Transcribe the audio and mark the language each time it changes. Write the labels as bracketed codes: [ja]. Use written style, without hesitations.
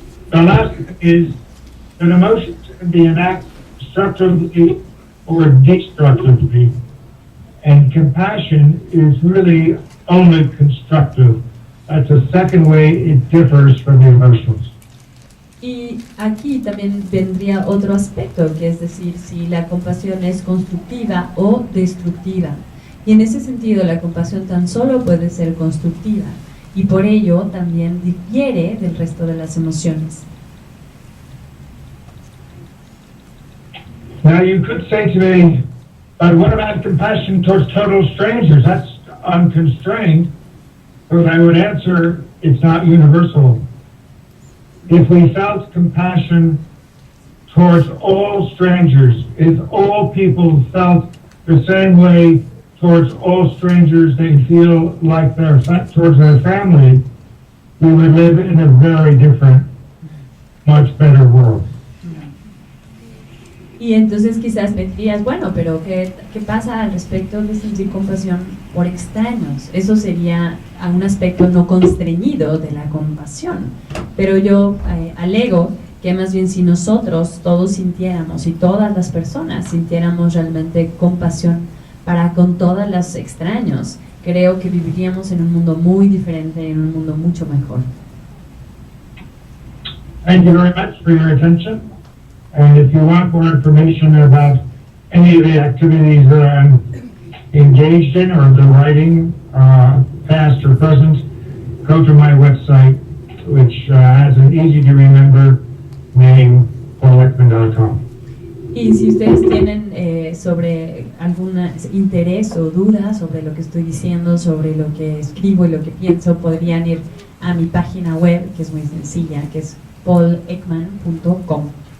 [en] The last is that emotions can be enacted constructively or destructively, and compassion is really only constructive. That's the second way it differs from the emotions. [es] Y aquí también vendría otro aspecto, que es decir, si la compasión es constructiva o destructiva. Y en ese sentido la compasión tan solo puede ser constructiva, y por ello también difiere del resto de las emociones. [en] Now you could say to me, but what about compassion towards total strangers? That's unconstrained. But I would answer, it's not universal. If we felt compassion towards all strangers, if all people felt the same way towards all strangers they feel like towards their family, we would live in a very different, much better world. [es] Y entonces quizás me dirías, bueno, pero ¿qué pasa al respecto de sentir compasión por extraños? Eso sería a un aspecto no constreñido de la compasión. Pero yo alego que más bien si nosotros todos sintiéramos y todas las personas sintiéramos realmente compasión para con todos los extraños, creo que viviríamos en un mundo muy diferente, en un mundo mucho mejor. [en] Thank you very much for your attention. And if you want more information about any of the activities that I'm engaged in or the writing, past or present, go to my website, which has an easy to remember name, paulekman.com. [es] Y si ustedes tienen sobre algún interés o duda sobre lo que estoy diciendo, sobre lo que escribo y lo que pienso, podrían ir a mi página web, que es muy sencilla, que es paulekman.com.